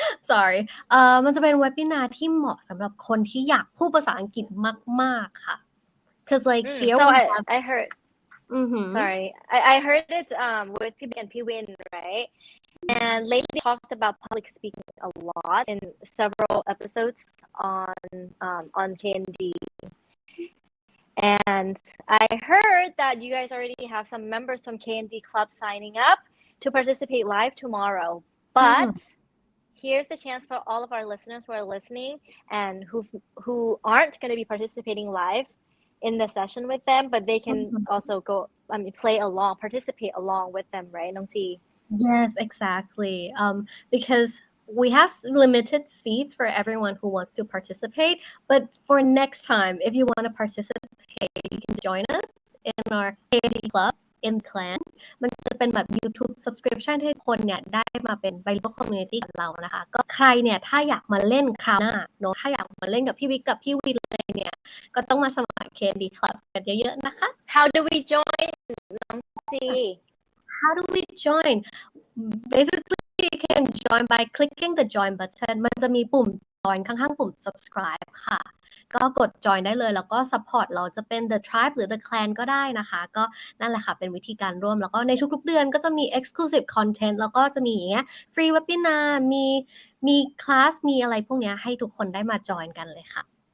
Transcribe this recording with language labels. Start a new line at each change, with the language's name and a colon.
Thai: Sorry มันจะเป็นเวบินาร์ที่เหมาะสำหรับคนที่อยากพูดภาษาอังกฤษมากๆค่ะ
English: because like here so we have I heard Sorry, I heard it with PB and PWin, right? And lately they talked about public speaking a lot in several episodes on KND. And I heard that you guys already have some members from KND Club signing up to participate live tomorrow. But here's the chance for all of our listeners who are listening and who aren't going to be participating live in the session with them, but they can also participate along with them, right, Nong Ji? Yes, exactly. Because we have limited seats for everyone who wants to participate, but for next time, if you want to participate, you can join us in our KD Club in Clan.
Thai: มันจะเป็นแบบ YouTube subscription ให้คนเนี่ยได้มาเป็น Bilingual Community กับเรานะคะก็ใครเนี่ยถ้าอยากมาเล่นคราวหน้าเนาะถ้าอยากมาเล่นกับพี่วิกกับพี่วินเลยเนี่ยก็ต้องมาสมัคร KD Club กันเยอะๆนะคะ
English: How do we join, Nong Ji? How do we join? Basically, you can join by clicking the join button.
Thai: มันจะมีปุ่ม join ข้างๆปุ่ม subscribe ค่ะก็กด join ได้เลยแล้วก็ support เราจะเป็น the tribe หรือ the clan ก็ได้นะคะก็นั่นแหละค่ะเป็นวิธีการร่วมแล้วก็ในทุกๆเดือนก็จะมี exclusive content แล้วก็จะมีอย่างเงี้ย free webinar มีคลาสมีอะไรพวกเนี้ยให้ทุกคนได้มา join กันเลยค่ะ